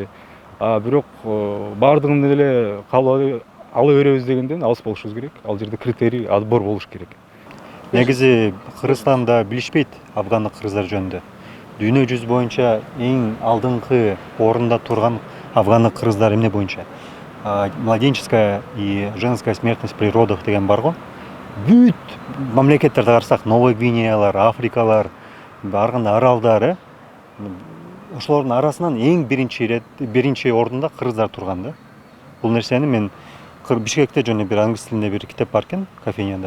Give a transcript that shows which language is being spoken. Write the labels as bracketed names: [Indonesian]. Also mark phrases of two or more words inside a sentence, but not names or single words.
[Kyrgyz] Бирок баардыгын эле кабыл ала беребиз дегенден алыс болушубуз керек. Ал жерде критерий, отбор болуш керек. Негизи Кыргызстанда билишпейт афгандык кыргыздар жөнүндө. Дүйнө жүз боюнча эң алдыңкы орунда турган афгандык кыргыздар эмне боюнча? [Russian] Младенческая и женская смертность при родах [Kyrgyz] деген бар го. Бүт мамлекеттерди карасак, Новая Гвинеялар, Африкалар, ар кандай аралдар, ошолордун арасынан эң биринчи орунда кыргыздар турган да. Бул нерсени мен Бишкекте жөнүндө бир англис тилинде бир китеп бар экен, кафенияда.